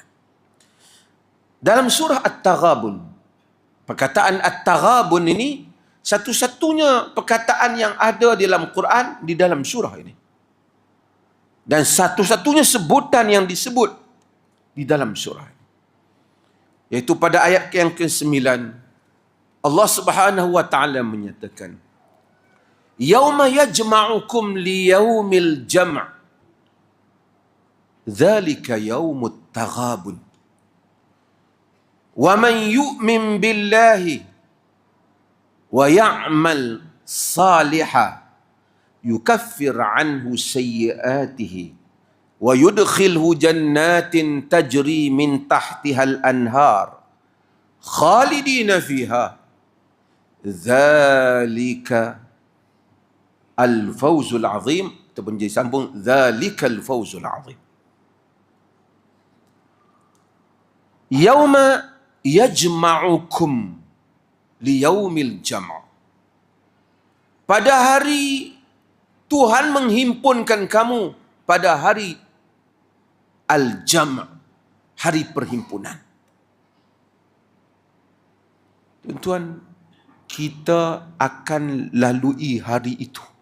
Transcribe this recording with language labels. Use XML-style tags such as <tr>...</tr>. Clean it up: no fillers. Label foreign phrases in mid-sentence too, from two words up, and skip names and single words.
<ms>Dalam surah At-Taghabun, perkataan At-Taghabun ini satu-satunya perkataan yang ada dalam Quran di dalam surah ini. Dan satu-satunya sebutan yang disebut di dalam surah ini. Iaitu pada ayat yang ke-9, Allah</ms> <ar>سبحانه وتعالى</ar> <ms>menyatakan,</ms> <ar>"يوم يجمعكم ليوم الجمع'. ذلك يوم التغابن. ومن يؤمن بالله ويعمل صالحا يكفر عنه سيئاته ويدخله جنات تجري من تحتها الأنهار خالدين فيها. ذلك الفوز العظيم."</ar> <ms>Terbenci sambung,</ms> <ar>ذلك الفوز العظيم. يوم يجمعكم ليوم الجمع'.</ar> <ms>Pada hari Tuhan menghimpunkan kamu pada hari al-jam', hari perhimpunan. Tuan-tuan, kita akan lalui hari itu.</ms>